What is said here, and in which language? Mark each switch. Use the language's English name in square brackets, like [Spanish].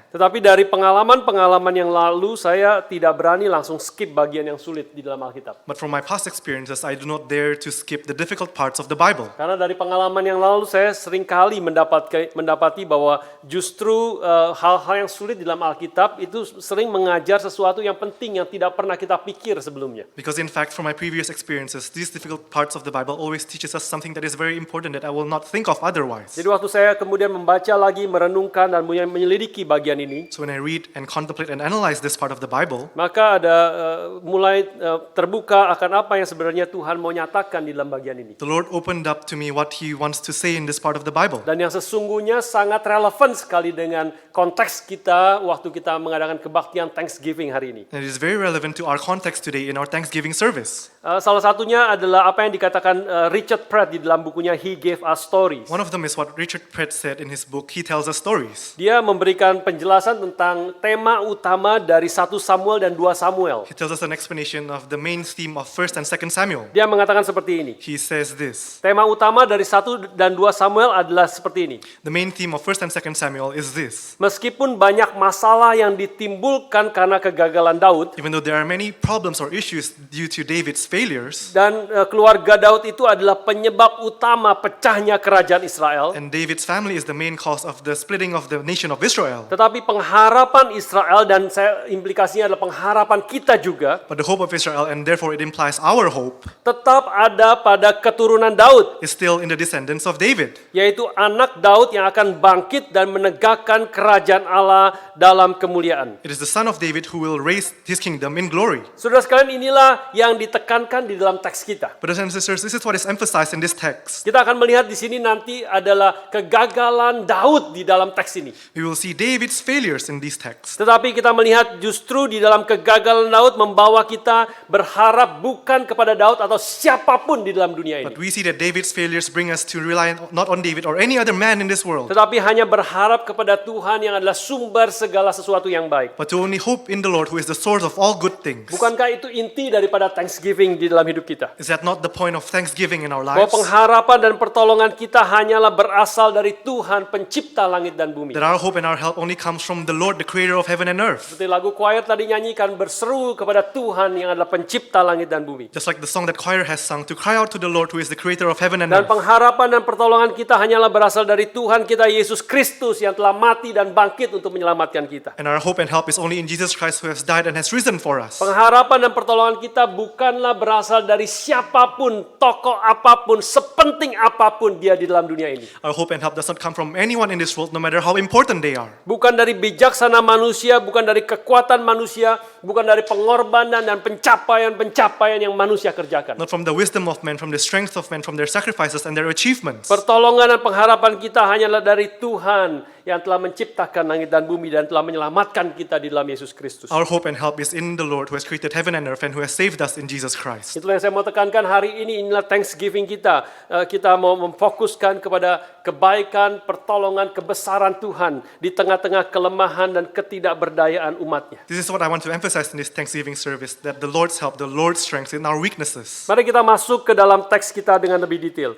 [Indonesian] Tetapi dari pengalaman-pengalaman yang lalu, saya tidak berani langsung skip bagian yang sulit di dalam Alkitab. [English] But from my past experiences, I do not dare to skip the difficult parts of the Bible. [Indonesian] Karena dari pengalaman yang lalu, saya seringkali mendapati bahwa justru hal-hal yang sulit di dalam Alkitab itu sering mengajar sesuatu yang penting yang tidak pernah kita pikir sebelumnya. [English] Because in fact, from my previous experiences, these difficult parts of the Bible always teaches us something that is very important that I will not think of otherwise. [Indonesian] Jadi waktu saya kemudian membaca lagi, merenungkan dan menyelidiki bagian ini, [English] So when I read and contemplate and analyze this part of the Bible, [Indonesian] maka ada mulai terbuka akan apa yang sebenarnya Tuhan mau nyatakan di dalam bagian ini. [English] the Lord opened up to me what He wants to say in this part of the Bible. [Indonesian] Dan yang sesungguhnya sangat relevan sekali dengan konteks kita waktu kita mengadakan kebaktian Thanksgiving hari ini. [English] And it is very relevant to our context today in our Thanksgiving service. [Indonesian] Salah satunya adalah apa yang dikatakan Richard Pratt di dalam bukunya He Gave Us Stories. [English] One of them is what Richard Pratt said in his book, He Tells Us Stories. [Indonesian] Dia memberikan penjelasan tentang tema utama dari 1 Samuel dan 2 Samuel. [English] He tells us an explanation of the main theme of 1 and 2 Samuel. [Indonesian] Dia mengatakan seperti ini. [English] He says this: [Indonesian] Tema utama dari 1 dan 2 Samuel adalah seperti ini. [English] the main theme of 1 and 2 Samuel is this. [Indonesian] Meskipun banyak masalah yang ditimbulkan karena kegagalan Daud, [English] Even though there are many problems or issues due to David's failures, [Indonesian] dan keluarga Daud itu adalah penyebab utama pecahnya kerajaan Israel, [English] and David's family is the main cause of the splitting of the nation of Israel, [Indonesian] tetapi pengharapan Israel dan implikasinya adalah pengharapan kita juga [English] but the hope of Israel, and therefore it implies our hope, [Indonesian] tetap ada pada keturunan Daud, [English] is still in the descendants of David. [Indonesian] yaitu anak Daud yang akan bangkit dan menegakkan kerajaan Allah dalam kemuliaan. [English] It is the son of David who will raise his kingdom in glory. [Indonesian] Saudara sekalian, inilah yang ditekankan di dalam teks kita. [English] Brothers and sisters, this is what is emphasized in this text. [Indonesian] Kita akan melihat di sini nanti adalah kegagalan Daud di dalam teks ini. [English] We will see David's failures in these texts. [Indonesian] Tetapi kita melihat justru di dalam kegagalan Daud membawa kita berharap bukan kepada Daud atau siapapun di dalam dunia [English] But [Indonesian] ini. [English] we see that David's failures bring us to rely not on David or any other man in this world, [Indonesian] Tetapi hanya berharap kepada Tuhan yang adalah sumber segala sesuatu yang baik. [English] but to only hope in the Lord who is the source of all good things. [Indonesian] Bukankah itu inti daripada Thanksgiving di dalam hidup kita? [English] Is that not the point of thanksgiving in our [Indonesian] Bahwa [English] lives? [Indonesian] pengharapan dan pertolongan kita hanyalah berasal dari Tuhan pencipta langit dan bumi. [English] That our hope and our help only comes from the Lord, the creator of heaven and earth. [Indonesian] Seperti lagu choir tadi nyanyikan, berseru kepada Tuhan yang adalah pencipta langit dan bumi. [English] Just like the song that choir has sung, to cry out to the Lord who is the creator of heaven and [Indonesian] Dan pengharapan dan pertolongan kita hanyalah berasal dari Tuhan kita Yesus Kristus yang telah mati dan bangkit untuk menyelamatkan kita. [English] And our hope and help is only in Jesus Christ who has died and has risen for us. [Indonesian] Pengharapan dan pertolongan kita bukanlah berasal dari siapapun, tokoh apapun, sepenting apapun dia di dalam dunia ini. [English] Our hope and help does not come from anyone in this world, no matter how important they are. [Indonesian] Bukan dari bijaksana manusia, bukan dari kekuatan manusia, bukan dari pengorbanan dan pencapaian-pencapaian yang manusia kerjakan. [English] Not from the wisdom of men, from the strength of men, from their sacrifices and their achievements. [Indonesian] Pertolongan dan pengharapan kita hanyalah dari Tuhan yang telah menciptakan langit dan bumi dan telah menyelamatkan kita di dalam Yesus Kristus. [English] Our hope and help is in the Lord who has created heaven and earth and who has saved us in Jesus Christ. [Indonesian] Itulah yang saya mau tekankan hari ini, inilah Thanksgiving kita. Kita mau memfokuskan kepada kebaikan, pertolongan, kebesaran Tuhan di tengah-tengah kelemahan dan ketidakberdayaan umatnya. [English] This is what I want to emphasize in this Thanksgiving service, that the Lord's help, the Lord's strength in our weaknesses. [Indonesian] Mari kita masuk ke dalam teks kita dengan lebih detail.